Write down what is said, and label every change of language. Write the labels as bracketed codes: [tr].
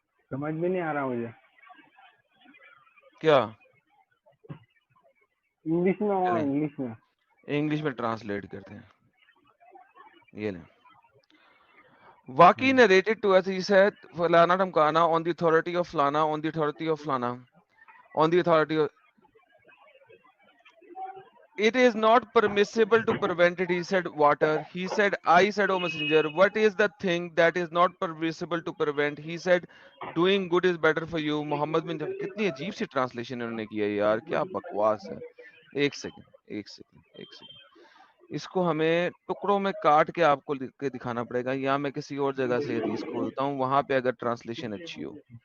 [hi] समझ भी नहीं आ रहा मुझे। क्या इंग्लिश में हो? इंग्लिश में ट्रांसलेट करते हैं, ये ले। [en] Waqi narrated to us, he said, Falana Tamkana on the authority of Flana, on the authority of Flana, on the authority of... It is not permissible to prevent it, he said, water. He said, I said, O messenger, what is the thing that is not permissible to prevent? He said, doing good is better for you. [hi] Muhammad bin Jafar, कितनी अजीब see translation इन्होंने की है यार, क्या बकवास है। एक सेकंड, इसको हमें टुकड़ों में काट के आपको लिख के दिखाना पड़ेगा, या मैं किसी और जगह से हदीस खोलता हूँ, वहां पे अगर ट्रांसलेशन अच्छी हो।